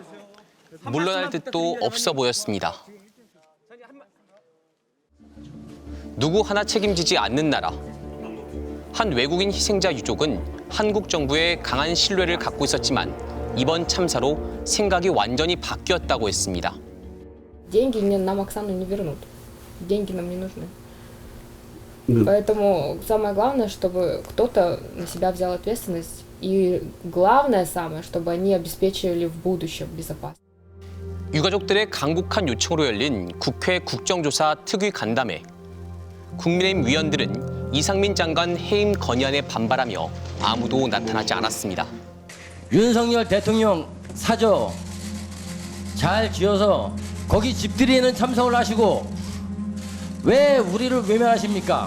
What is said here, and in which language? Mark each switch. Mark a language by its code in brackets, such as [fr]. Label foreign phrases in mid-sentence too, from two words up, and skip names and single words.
[ko] 물러날 듯도 없어 보였습니다. 누구 하나 책임지지 않는 나라. 한 외국인 희생자 유족은 한국 정부에 강한 신뢰를 갖고 있었지만 이번 참사로 생각이 완전히 바뀌었다고 했습니다. [ru] Деньги нам Оксану не вернут. Деньги нам не нужны. Поэтому самое главное, чтобы кто-то на себя взял ответственность. И главное самое, чтобы они обеспечили в будущем безопасность. [ko] 유가족들의 간곡한 요청으로 열린 국회 국정조사 특위 간담회. 국민의힘 위원들은 이상민 장관 해임 건의안에 반발하며 아무도 나타나지 않았습니다. 윤석열 대통령 사저 잘 지어서 거기 집들이에는 참석을 하시고 왜 우리를 외면하십니까?